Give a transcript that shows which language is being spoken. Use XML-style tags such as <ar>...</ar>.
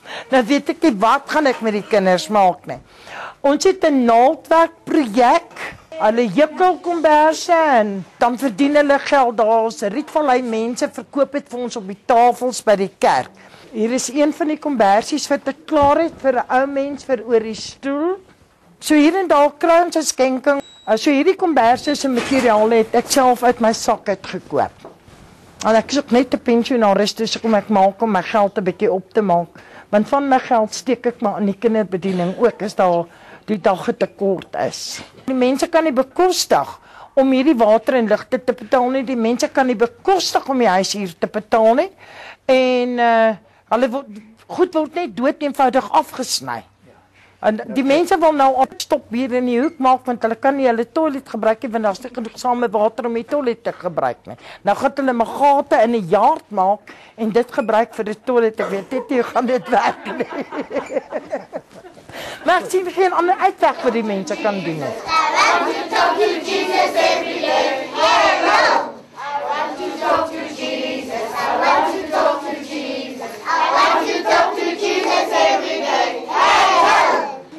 <af>Nou weet ek nie wat gaan ek met die kinders maak nie. Ons het 'n naaldwerkprojek. Hulle jukkel komberse en dan verdien hulle geld daar. Ons Rietvallei mense verkoop dit vir ons op die tafels by die kerk. Hier is een van die kombersies wat ek klaar het vir 'n ou mens vir oor die stoel. So hier en daar kry ons 'n skenking. So hierdie komberse se materiaal het ek self uit my sak uitgekoop. En ek is ook net 'n pensionaris, dus kom ek maak om my geld 'n bietjie op te maak. Want van my geld steek ek maar in die kinderbediening ook as daar die dag tekort is. Die mense kan nie bekostig om hierdie water en ligte te betaal nie. Die mense kan nie bekostig om die huishuur te betaal nie. En hulle word net dood eenvoudig afgesny. En die mense wil nou opstop hier in die hoek maak, want hulle kan nie hulle toilet gebruik nie, want daar is nie genoegsame water om die toilet te gebruik nie. Nou gaan hulle maar gate in 'n yard maak, en dit gebruik vir die toilet, ek weet net nie hoe gaan dit werk nie. Maar ek sien geen ander uitweg vir die mense kan doen nie.</af> <en>I want to talk to Jesus every day, hello! I want to talk to Jesus, I want to talk to Jesus, I want to talk to Jesus every day, hello!</en>